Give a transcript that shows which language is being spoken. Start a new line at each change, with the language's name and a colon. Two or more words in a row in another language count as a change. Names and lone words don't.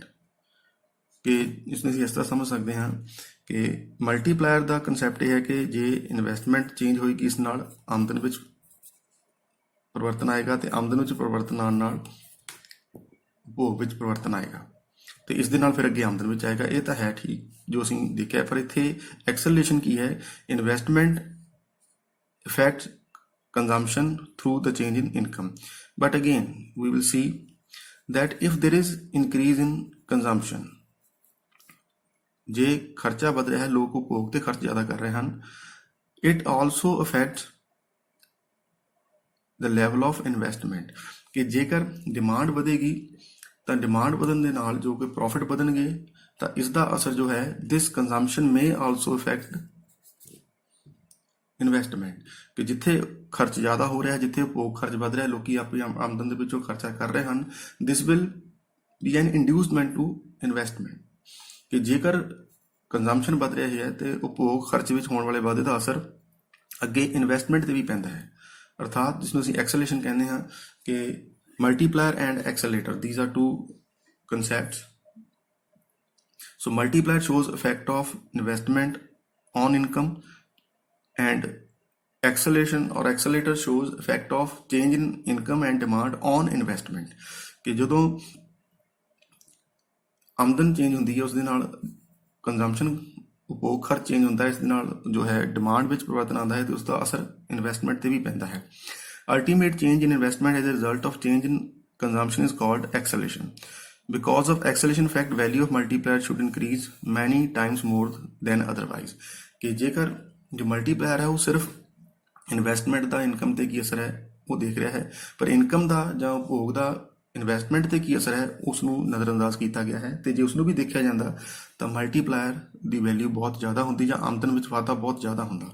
Punjabi: ਕਿ ਇਸ ਨੂੰ ਅਸੀਂ ਇਸ ਤਰ੍ਹਾਂ ਸਮਝ ਸਕਦੇ ਹਾਂ ਕਿ ਮਲਟੀਪਲਾਇਰ ਦਾ ਕਨਸੈਪਟ ਇਹ ਹੈ ਕਿ ਜੇ ਇਨਵੈਸਟਮੈਂਟ ਚੇਂਜ ਹੋਏਗੀ ਇਸ ਨਾਲ ਆਮਦਨ ਵਿੱਚ ਪਰਿਵਰਤਨ ਆਏਗਾ ਤੇ ਆਮਦਨ ਵਿੱਚ ਪਰਿਵਰਤਨ ਆਉਣ ਨਾਲ ਉਪਭੋਗ ਵਿੱਚ ਪਰਿਵਰਤਨ ਆਏਗਾ ਤੇ ਇਸ ਦੇ ਨਾਲ ਫਿਰ ਅੱਗੇ ਆਮਦਨ ਵਿੱਚ ਆਏਗਾ। ਇਹ ਤਾਂ ਹੈ ਠੀਕ ਜੋ ਅਸੀਂ ਦੇਖਿਆ, ਪਰ ਇੱਥੇ ਐਕਸਲਰੇਸ਼ਨ ਕੀ ਹੈ?
English: ਇਨਵੈਸਟਮੈਂਟ affects consumption through the change in income. But again, we will see that if there is increase in consumption,
Punjabi: ਜੇ ਖਰਚਾ ਵੱਧ ਰਿਹਾ ਹੈ, ਲੋਕ ਉਪਭੋਗ ਤੇ ਖਰਚ ਜ਼ਿਆਦਾ ਕਰ ਰਹੇ ਹਨ,
English: it also affects the level of investment.
Punjabi: ਕਿ ਜੇਕਰ ਡਿਮਾਂਡ ਵਧੇਗੀ ਤਾਂ ਡਿਮਾਂਡ ਵਧਣ ਦੇ ਨਾਲ ਜੋ ਕਿ ਪ੍ਰੋਫਿਟ ਵਧਣਗੇ ਤਾਂ ਇਸ ਦਾ ਅਸਰ ਜੋ ਹੈ
English: this consumption may also affect
Punjabi: ਇਨਵੈਸਟਮੈਂਟ। ਕਿ ਜਿੱਥੇ ਖਰਚ ਜ਼ਿਆਦਾ ਹੋ ਰਿਹਾ, ਜਿੱਥੇ ਉਪਭੋਗ ਖਰਚ ਵੱਧ ਰਿਹਾ, ਲੋਕੀ ਆਪਣੀ ਆਮਦਨ ਦੇ ਵਿੱਚੋਂ ਖਰਚਾ ਕਰ ਰਹੇ ਹਨ,
English: this will be an inducement to investment.
Punjabi: ਕਿ ਜੇਕਰ ਕੰਜ਼ੰਪਸ਼ਨ ਵੱਧ ਰਹੀ ਹੈ ਤੇ ਉਪਭੋਗ ਖਰਚ ਵਿੱਚ ਹੋਣ ਵਾਲੇ ਵਾਧੇ ਦਾ ਅਸਰ ਅੱਗੇ ਇਨਵੈਸਟਮੈਂਟ ਤੇ ਵੀ ਪੈਂਦਾ ਹੈ। ਅਰਥਾਤ ਜਿਸ ਨੂੰ ਅਸੀਂ ਐਕਸਲਰੇਸ਼ਨ ਕਹਿੰਦੇ ਹਾਂ ਕਿ
English: multiplier and accelerator, these are two concepts. so multiplier shows effect of investment on income and acceleration or accelerator shows effect of change in income and demand on investment. ਕਿ ਜਦੋਂ ਆਮਦਨ ਚੇਂਜ ਹੁੰਦੀ ਹੈ ਉਸ ਦੇ ਨਾਲ ਕੰਜ਼ੰਪਸ਼ਨ ਉਪਭੋਗ ਖਰਚ ਚੇਂਜ ਹੁੰਦਾ ਹੈ, ਇਸ ਦੇ ਨਾਲ ਜੋ ਹੈ ਡਿਮਾਂਡ ਵਿੱਚ ਪਰਿਵਰਤਨ ਆਉਂਦਾ ਹੈ ਤੇ ਉਸ ਦਾ ਅਸਰ ਇਨਵੈਸਟਮੈਂਟ ਤੇ ਵੀ ਪੈਂਦਾ ਹੈ। ultimate change in investment as a result of change in consumption is called acceleration. Because of acceleration effect, value of multiplier should increase many times more than otherwise.
Punjabi: ਕਿ ਜੇਕਰ ਜੋ ਮਲਟੀਪਲਾਇਰ ਹੈ ਉਹ ਸਿਰਫ ਇਨਵੈਸਟਮੈਂਟ ਦਾ ਇਨਕਮ ਤੇ ਕੀ ਅਸਰ ਹੈ ਉਹ ਦੇਖ ਰਿਹਾ ਹੈ, ਪਰ ਇਨਕਮ ਦਾ ਜਾਂ ਉਪਭੋਗ ਦਾ ਇਨਵੈਸਟਮੈਂਟ ਤੇ ਕੀ ਅਸਰ ਹੈ ਉਸ ਨੂੰ ਨਜ਼ਰਅੰਦਾਜ਼ ਕੀਤਾ ਗਿਆ ਹੈ। ਤੇ ਜੇ ਉਸ ਨੂੰ ਵੀ ਦੇਖਿਆ ਜਾਂਦਾ ਤਾਂ ਮਲਟੀਪਲਾਇਰ ਦੀ ਵੈਲਿਊ ਬਹੁਤ ਜ਼ਿਆਦਾ ਹੁੰਦੀ ਜਾਂ ਆਮਦਨ ਵਿੱਚ ਵਾਧਾ ਬਹੁਤ ਜ਼ਿਆਦਾ ਹੁੰਦਾ।